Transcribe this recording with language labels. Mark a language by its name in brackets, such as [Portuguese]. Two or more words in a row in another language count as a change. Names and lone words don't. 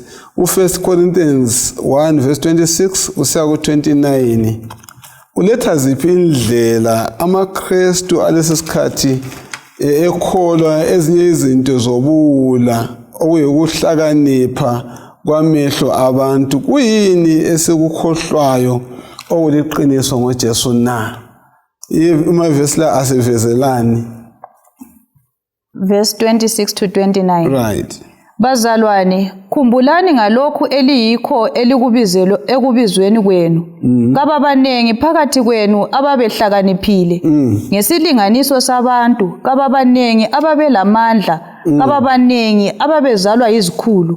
[North Ndebele] U1 Corinthians 1:26 usiya ku-29 uletha ziphi indlela amaKristu alesi sikhathi ekholwa ezinye izinto zobula okuyikuhlakanipha kwamehlo abantu kuyini esikukhohlwayo okuliqiniso ngoJesu na? Amavesi la asivezelani? [English] Verse 26 to 29. Right. [North Ndebele] Bazalwane, khumbulani ngalokhu eliyikho ekubizweni kwenu. Kababanengi phakathi kwenu ababehlakaniphile. Ngesilinganiso sabantu, kababanengi ababelamandla, kababanengi ababezalwa izikhulu.